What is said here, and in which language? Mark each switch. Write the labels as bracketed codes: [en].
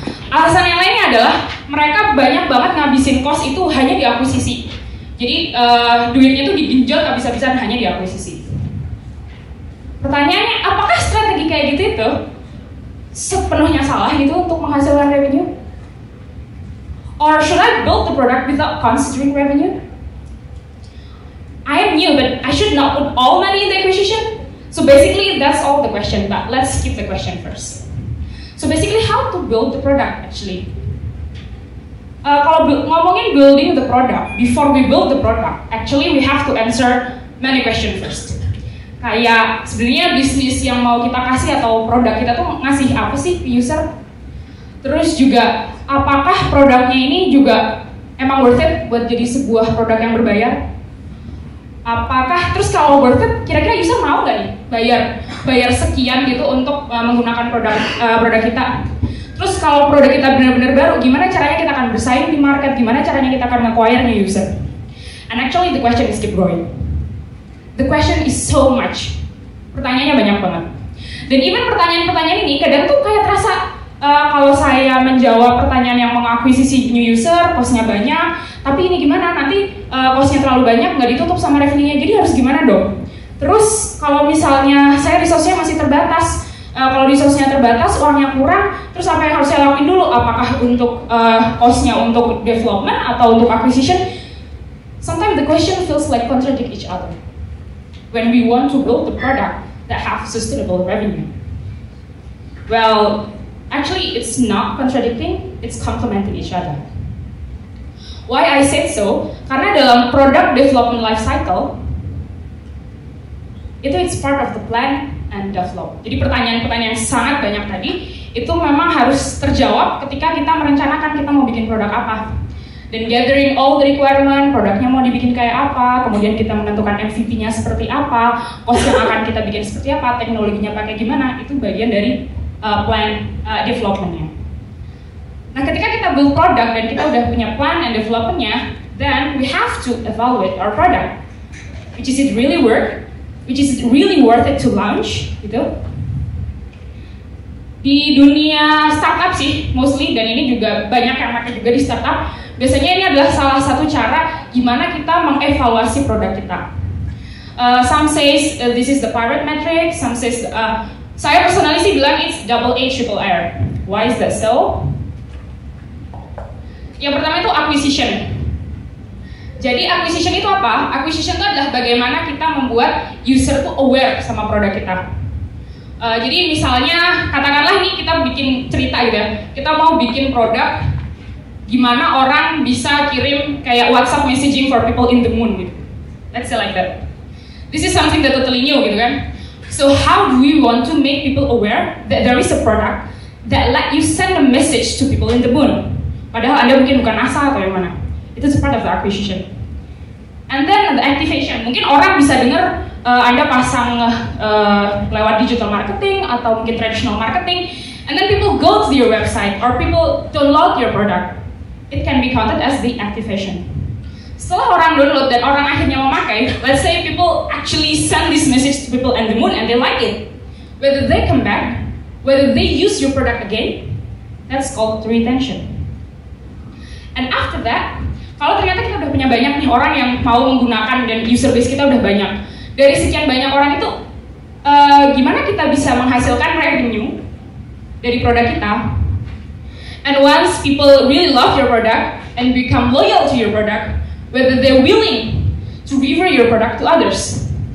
[id] Alasan yang lainnya adalah mereka banyak banget ngabisin cost itu hanya di akuisisi. Jadi duitnya itu digenjot habis-habisan hanya di akuisisi. Pertanyaannya, apakah strategi kayak gitu itu sepenuhnya salah gitu untuk menghasilkan revenue? [en] Or should I build the product without considering revenue? I am new, but I should not put all money in the acquisition. So basically, that's all the question. But let's skip the question first. So basically, how to build the product actually? [id] Kalau ngomongin [en] building the product, before we build the product, actually we have to answer many questions first. [id] Kayak sebenarnya bisnis yang mau kita kasih atau produk kita tuh ngasih apa sih ke user? Terus juga apakah produknya ini juga emang worth it buat jadi sebuah produk yang berbayar? Apakah terus kalau worth it, kira-kira user mau nggak nih bayar sekian gitu untuk menggunakan produk kita? Terus kalau produk kita benar-benar baru, gimana caranya kita akan bersaing di market? Gimana caranya kita akan [en] acquire new user? And actually the question is keep growing. The question is so much. [id] Pertanyaannya banyak banget. Dan even pertanyaan-pertanyaan ini kadang tuh kayak terasa kalau saya menjawab pertanyaan yang mengakuisisi [en] new user, [id] cost-nya banyak, tapi ini gimana? Nanti cost-nya terlalu banyak, nggak ditutup sama revenue-nya, jadi harus gimana dong? Terus kalau misalnya saya resource-nya masih terbatas, kalau resource-nya terbatas, uangnya kurang, terus apa yang harus saya lakuin dulu? Apakah untuk cost-nya untuk development atau untuk acquisition? [en] Sometimes the question feels like contradict each other when we want to build the product that have sustainable revenue. Well, actually, it's not contradicting, it's complementing each other. Why I said so? [id] Karena dalam [en] product development life cycle, it's part of the plan and develop. [id] Jadi pertanyaan-pertanyaan yang sangat banyak tadi, itu memang harus terjawab ketika kita merencanakan kita mau bikin produk apa. Dan [en] gathering all the requirement, [id] produknya mau dibikin kayak apa, kemudian kita menentukan MVP-nya seperti apa, cost yang akan kita bikin seperti apa, teknologinya pakai gimana, itu bagian dari plan development-nya. Nah, ketika kita [en] build product [id] dan kita udah punya [en] plan and development-nya, then we have to evaluate our product. Which is it really work? Which is it really worth it to launch? [id] Gitu. Di dunia startup sih, [en] mostly, [id] dan ini juga banyak yang pakai juga di startup, biasanya ini adalah salah satu cara gimana kita mengevaluasi produk kita. [en] Some says this is the pirate metric, some says [id] saya personally sih bilang [en] it's double A triple R. Why is that so? [id] Yang pertama itu acquisition. Jadi acquisition itu apa? Acquisition itu adalah bagaimana kita membuat user tuh aware sama produk kita. Jadi misalnya katakanlah nih kita bikin cerita gitu ya. Kita mau bikin produk gimana orang bisa kirim kayak WhatsApp [en] messaging for people in the moon [id] gitu. [en] Let's say like that. This is something that totally new [id] gitu kan. [en] So how do we want to make people aware that there is a product that let you send a message to people in the moon? [id] Padahal Anda mungkin bukan NASA atau yang mana. [en] Itu part of the acquisition. And then the activation. [id] Mungkin orang bisa dengar Anda pasang lewat [en] digital marketing atau mungkin traditional marketing, and then people go to your website or people download your product. It can be counted as the activation. [id] Setelah orang download dan orang akhirnya memakai, [en] let's say people actually send this message to people on the moon and they like it. Whether they come back, whether they use your product again, that's called retention. And after that, [id] kalau ternyata kita udah punya banyak nih orang yang mau menggunakan dan user base kita udah banyak, dari sekian banyak orang itu, gimana kita bisa menghasilkan revenue dari produk kita? [en] And once people really love your product and become loyal to your product, whether they're willing to refer your product to others.